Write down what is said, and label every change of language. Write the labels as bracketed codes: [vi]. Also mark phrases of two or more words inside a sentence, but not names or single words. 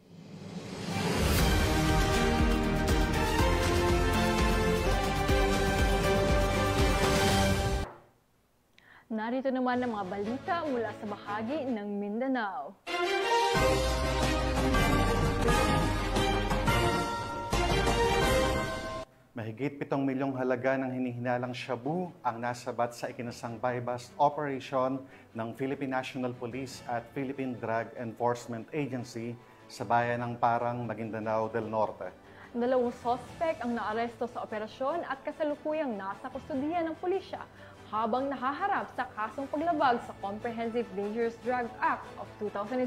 [tl] Narito naman ang mga balita mula sa bahagi ng Mindanao. Mahigit 7 milyong halaga ng hinihinalang shabu ang nasabat sa ikinasang buy-bust operation ng Philippine National Police at Philippine Drug Enforcement Agency sa bayan ng Parang, Maguindanao del Norte. 2 suspect ang naaresto sa operasyon at kasalukuyang nasa kustodiya ng pulisya habang nahaharap sa kasong paglabag sa Comprehensive Dangerous Drug Act of 2002.